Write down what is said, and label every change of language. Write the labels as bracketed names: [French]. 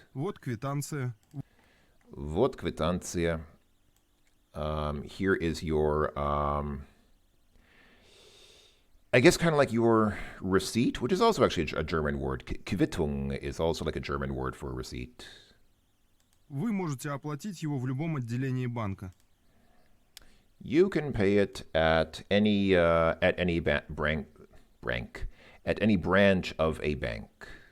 [Russian] Вот квитанция. Вот квитанция. [English] Here is your, I guess kind of like your receipt, which is also actually a German word. Quittung is also like a German word for receipt. [Russian] Вы можете оплатить его в любом отделении банка. [English] You can pay it at any branch of a bank.